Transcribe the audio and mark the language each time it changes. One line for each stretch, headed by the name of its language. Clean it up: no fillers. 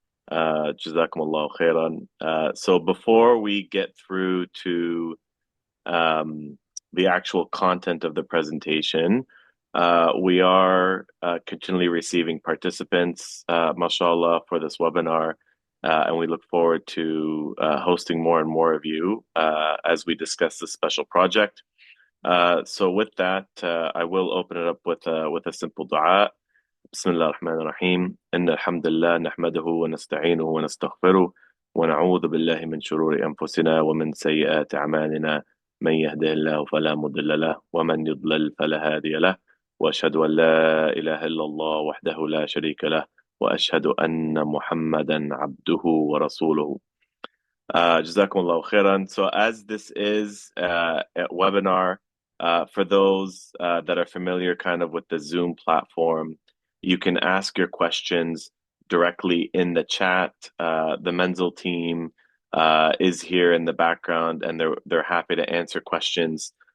English: Jazakumullahu khairan. So before we get through to the actual content of the presentation, we are continually receiving participants, mashallah, for this webinar. And we look forward to hosting more and more of you as we discuss this special project. So with that, I will open it up with a simple dua.
Arabic: بسم الله الرحمن الرحيم إن الحمد لله نحمده ونستعينه ونستغفره ونعوذ بالله من شرور أنفسنا ومن سيئات أعمالنا من يهده الله فلا مضل له ومن يضلل فلا هادي له وأشهد أن لا إله إلا الله وحده لا شريك له وأشهد أن محمدا عبده ورسوله.
English: Jazakumullahu khairan. So as this is a webinar, for those that are familiar kind of with the Zoom platform, you can ask your questions directly in the chat. The Manzil team is here in the background and they're happy to answer questions.